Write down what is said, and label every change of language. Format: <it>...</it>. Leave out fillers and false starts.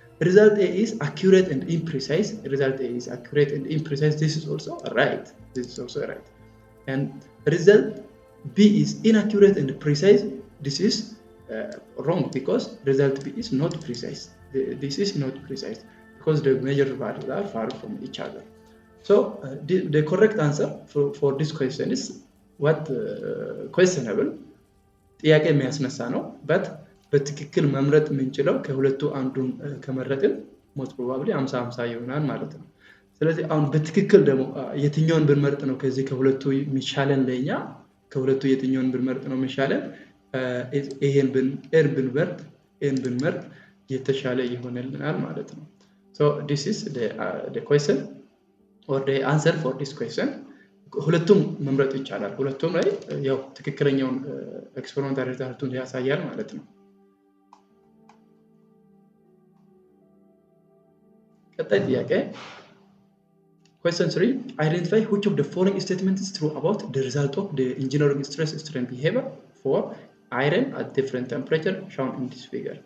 <en>Result A is accurate and imprecise. Result A is accurate and imprecise. This is also right. This is also right. And result B is inaccurate and precise. This is wrong because result B is not precise. This is not precise because the measured values are far from each other. So the correct answer for this question is what questionable</en> <am>ጥያቄ የሚያስነሳ ነው but በትክክል መምረጥ የምንችለው ከሁለቱ አንዱን ከመረጥን</am> <en>most probably</en> <am>50-50 ይሆናል ማለት ነው። ስለዚህ አሁን በትክክል ደግሞ የትኛውን ብንመርጥ ነው ከዚህ ከሁለቱ የሚሻለን ለኛ ከሁለቱ የትኛውን ብንመርጥ ነው የሚሻለን ይሄን ብንመርጥ የተሻለ ይሆነልናል ማለት ነው።</am> <en>So this is the question or the answer for this question.</en> <am>ሁለቱም መምረጥ ይቻላል። ሁለቱም ላይ ያው ትክክለኛውን ኤክስፐሪመንታል ሪዛልቱን ያሳያል ማለት ነው። ቀጣይ ጥያቄ</am> <en>question 3 identify which of the following statements is true about the result of the engineering stress strain behavior for iron at different temperature shown in this figure.</en>